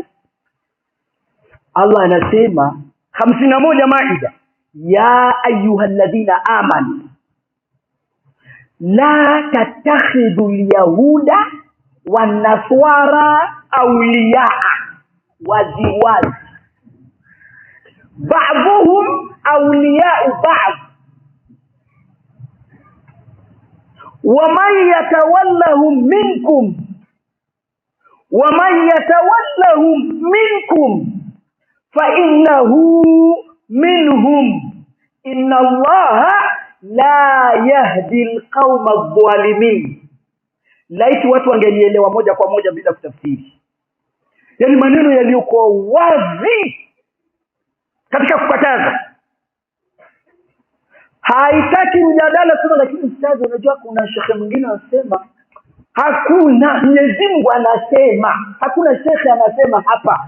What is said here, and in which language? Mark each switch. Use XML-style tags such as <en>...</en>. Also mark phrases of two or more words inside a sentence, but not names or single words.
<ar>Allah anasema 51 Maida, يا أيها الذين آمنوا لا تتخذوا اليهود والنصارى أولياء. Waziwazi, بعضهم أولياء بعض ومن يتولهم منكم فإنه منهم إن الله لا يهدي القوم الظالمين.</ar> <sw>Laiti watu wangelielewa moja kwa moja bila kutafsiri, yani maneno yaliyokuwa wazi katika kukataza. Haitaki mjadala sana, lakini ustazi, unajua kuna shekhe mwingine anasema hakuna, Mwenyezi Mungu anasema, hakuna shekhe anasema hapa.</sw>